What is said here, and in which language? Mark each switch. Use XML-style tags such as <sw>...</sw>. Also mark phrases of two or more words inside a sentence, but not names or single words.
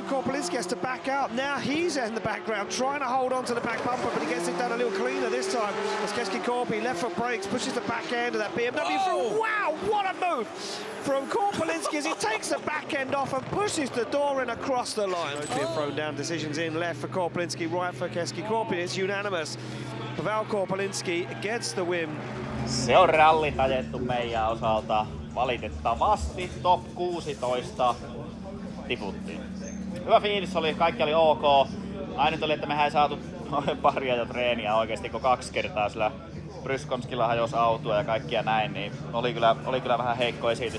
<en>Korpelinski has to back out. Now he's in the background trying to hold on to the back bumper, but he gets it done a little cleaner this time as Keskikorpi left foot brakes, pushes the back end of that BMW through. Wow, what a move from Korpelinski as he takes the back end off and pushes the door in across the line. Those being thrown down decisions in, left for Korpelinski, right for Keskikorpi. It's unanimous. Pavel Korpelinski gets the win</en> <fi>Se on rallit ajettu meidän osalta. Valitettavasti top 16 tiputtiin. Hyvä fiilis oli, kaikki oli ok. Ainut oli, että mehän ei saatu paria jo treeniä oikeesti, kun 2 kertaa sillä Bryskomskilla hajosi autoa ja kaikkia näin, niin oli kyllä vähän heikko esitys.</fi>